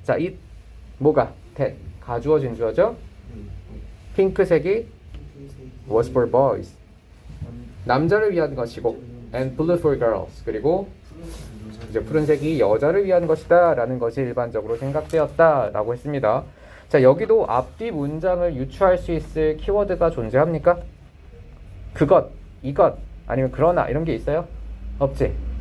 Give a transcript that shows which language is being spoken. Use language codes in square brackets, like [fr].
[ko] 자, 이 뭐가? that 가주어진 주어죠? 핑크색이 [en] was for boys. [ko] 남자를 위한 것이고 [en] and blue for girls. [ko] 그리고 이제 푸른색이 여자를 위한 것이다 라는 것이 일반적으로 생각되었다 라고 했습니다. 자, 여기도 앞뒤 문장을 유추할 수 있을 키워드가 존재합니까? 그것, 이것, 아니면 그러나 이런 게 있어요? 없지?